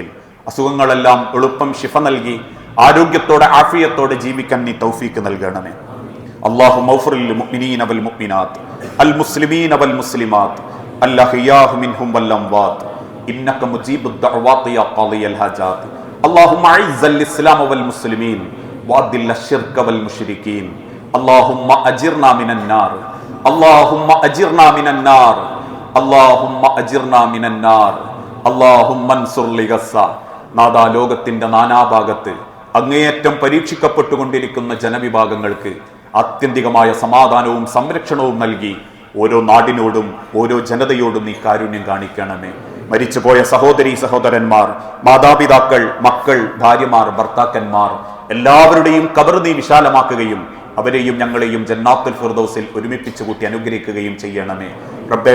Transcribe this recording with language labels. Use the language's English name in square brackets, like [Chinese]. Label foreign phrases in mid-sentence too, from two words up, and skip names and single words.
[Malayalam] അസുഖങ്ങളെല്ലാം എളുപ്പം ശിഫ നൽകി ആരോഗ്യത്തോടെ ആഫിയത്തോടെ ജീവിക്കാൻ നീ തൗഫീക്ക് നൽകണമേ. [Arabic] اللهم اغفر للمؤمنين والمؤمنات المسلمين والمسلمات الأحياء منهم والأموات إنك مجيب الدعوات يا قاضي الحاجات. اللهم اعز الاسلام والمسلمين واذل الشرك والمشركين. اللهم اجرنا من النار. اللهم اجرنا من النار. اللهم اجرنا من النار. اللهم انصر لغزة. [Malayalam] നാദാ, ലോകത്തിന്റെ നാനാഭാഗത്ത് അങ്ങേയറ്റം പരീക്ഷിക്കപ്പെട്ടുകൊണ്ടിരിക്കുന്ന ജനവിഭാഗങ്ങൾക്ക് ആത്യന്തികമായ സമാധാനവും സംരക്ഷണവും നൽകി ഓരോ നാടിനോടും ഓരോ ജനതയോടും നീ കാരുണ്യം കാണിക്കണമേ. മരിച്ചുപോയ സഹോദരീ സഹോദരന്മാർ, മാതാപിതാക്കൾ, മക്കൾ, ഭാര്യമാർ, ഭർത്താക്കന്മാർ എല്ലാവരുടെയും ഖബർ നീ വിശാലമാക്കുകയും അവരെയും ഞങ്ങളെയും ജന്നാത്തുൽ ഫിർദൗസിൽ ഒരുമിപ്പിച്ചു കൂട്ടി അനുഗ്രഹിക്കുകയും ചെയ്യണമേ റബ്ബെ.